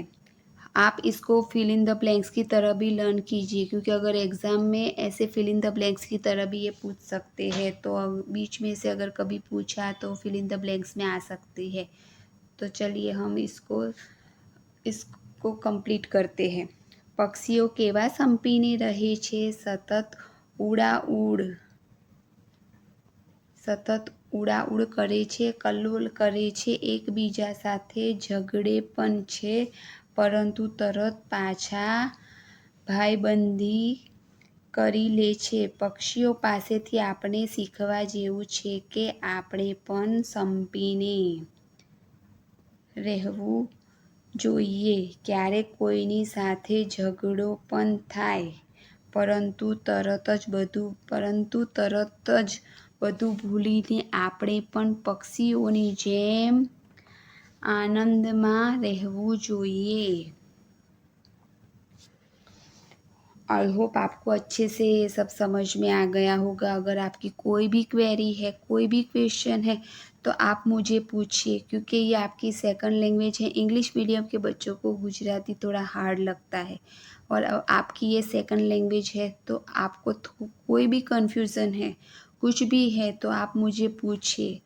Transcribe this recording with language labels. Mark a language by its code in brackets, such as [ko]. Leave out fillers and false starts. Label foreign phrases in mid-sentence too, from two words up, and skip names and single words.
[hi] आप इसको [en] fill in the blanks [hi] की तरह भी लर्न कीजिए, क्योंकि अगर एग्ज़ाम में ऐसे [en] fill in the blanks [hi] की तरह भी ये पूछ सकते हैं। तो बीच में से अगर कभी पूछा तो [en] fill in the blanks [hi] में आ सकती है। तो चलिए हम इसको कंप्लीट करते हैं। [gu] પક્ષીઓ કેવા સંપીને રહે છે, સતત ઊડાઊડ કરે છે, કલ્લોલ કરે છે, એકબીજા સાથે ઝઘડે પણ છે, પરંતુ તરત પાછા ભાઈબંધી કરી લે છે। પક્ષીઓ પાસેથી આપણે શીખવા જેવું છે કે આપણે પણ સંપીને રહેવું જોઈએ। ક્યારેક કોઈની સાથે ઝઘડો પણ થાય, પરંતુ તરત જ બધું ભૂલીને આપણે પણ પક્ષીઓની જેમ આનંદમાં રહેવું જોઈએ। [en] I hope [hi] आपको अच्छे से ये सब समझ में आ गया होगा। अगर आपकी कोई भी क्वेरी है, कोई भी क्वेश्चन है, तो आप मुझे पूछिए, क्योंकि ये आपकी [en] second language [hi] है। [en] English medium [hi] के बच्चों को गुजराती थोड़ा हार्ड लगता है, और आपकी ये [en] second language [hi] है, तो आपको कोई भी कन्फ्यूज़न है, कुछ भी है, तो आप मुझे पूछिए।